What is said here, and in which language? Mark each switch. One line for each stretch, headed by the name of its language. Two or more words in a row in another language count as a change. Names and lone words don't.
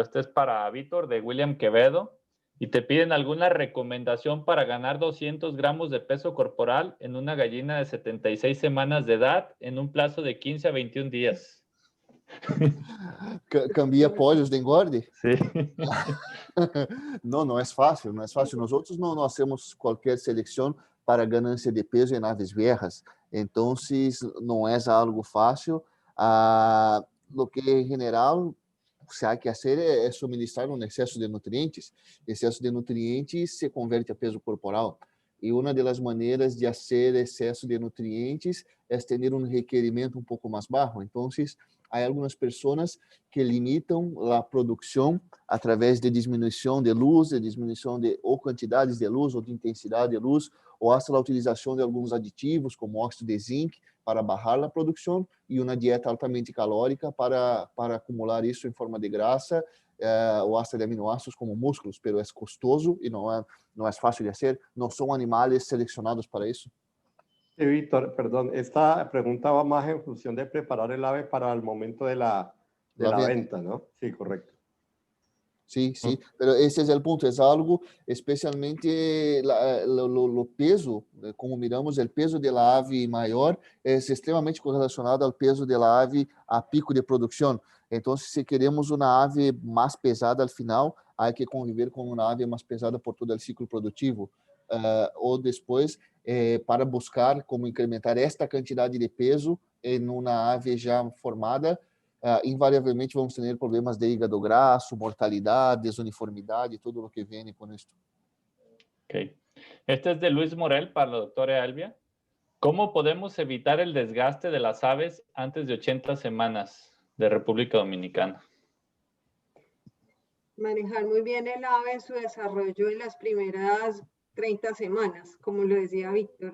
Spanish: Este es para Víctor de William Quevedo. Y te piden alguna recomendación para ganar 200 gramos de peso corporal en una gallina de 76 semanas de edad en un plazo de 15 a 21 días. Cambia pollos de engorde? Sí.
Portuguese: Não é fácil, não é fácil. Nós não hacemos qualquer seleção para ganância de peso em aves viejas. Então, não é algo fácil. Lo que em geral se há que fazer é suministrar um excesso de nutrientes. Excesso de nutrientes se converte a peso corporal. E uma das maneiras de fazer excesso de nutrientes é ter um requerimento um pouco mais baixo. Então, há algumas pessoas que limitam a produção através de diminuição de luz, de diminuição de ou quantidades de luz ou de intensidade de luz, ou hasta a utilização de alguns aditivos, como óxido de zinc, para bajar a produção, e uma dieta altamente calórica para acumular isso em forma de grasa, ou hasta de aminoácidos como músculos, pero é custoso e não é fácil de fazer. Não são animais selecionados para isso.
Spanish: Sí, Víctor, perdón, esta pregunta va más en función de preparar el ave para el momento de la venta, ¿no? Sí, correcto. Sí, pero ese es el punto, es algo especialmente
Portuguese: o peso, como miramos, o peso
Spanish: de la ave
Portuguese: maior é extremamente correlacionado ao peso
Spanish: de la ave
Portuguese: a pico de produção. Então, se queremos uma ave mais pesada al final, há que conviver com uma ave mais pesada por todo o ciclo produtivo. Ou depois, para buscar como incrementar esta quantidade de peso em uma ave já formada, invariavelmente vamos ter problemas de hígado grasso, mortalidade, desuniformidade, todo o que vem com isso. Ok.
Spanish: Este es de Luis Morel para la doctora Albia. ¿Cómo podemos evitar el desgaste de las aves antes de 80 semanas de República Dominicana? Manejar muy bien el ave en su desarrollo en las primeras 30 semanas, como lo decía Víctor.